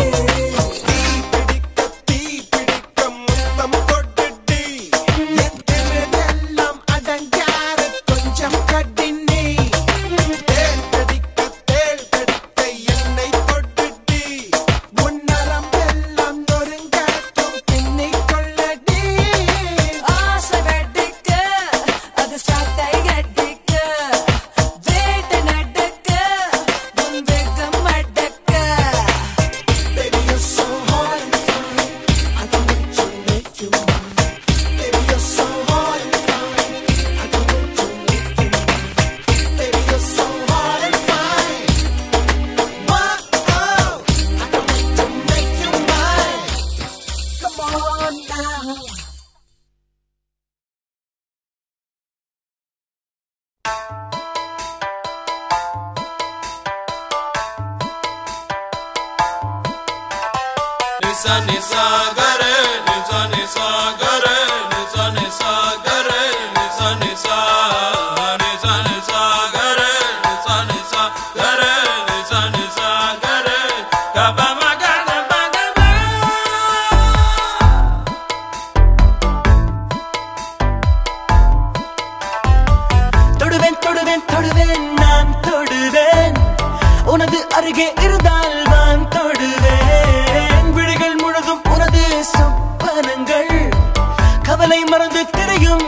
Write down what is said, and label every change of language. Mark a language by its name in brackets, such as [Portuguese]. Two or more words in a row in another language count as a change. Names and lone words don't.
[Tamil] தீ பிடிக்க முத்தம் கொட்டுட்டி என் எல்லாம் அடங்காது கொஞ்சம் கட்டினி தேள் கடிக்க என்னை தொட்டுட்டி உன் நரம்பெல்லாம் நொறுங்காட்டும் பின்னை கொள்ளடி ஆசை வெட்டிக்க அது சாட்டை கட்டிக்க வேட்டை நடக்க உன் வேகம் அடக்க [English] Baby, you're so hard and fine. I can make you mine. Baby, you're so hard and fine. I can make you mine. Baby, you're so hard and fine. Whoa, I can make you mine. Come on now. Nisa nisa gare, nisa nisa gare, nisa nisa gare, nisa nisa, nisa nisa gare, nisa nisa gare, nisa nisa gare, kaba magana magana. [Tamil] தொடுவேன் தொடுவேன் தொடுவேன் நான் தொடுவேன் உனது அருகே இருந்தால் நான் தொடுவேன் விழிகள் முழுதும் உனது சொப்பனங்கள் கவலை மறந்து திரை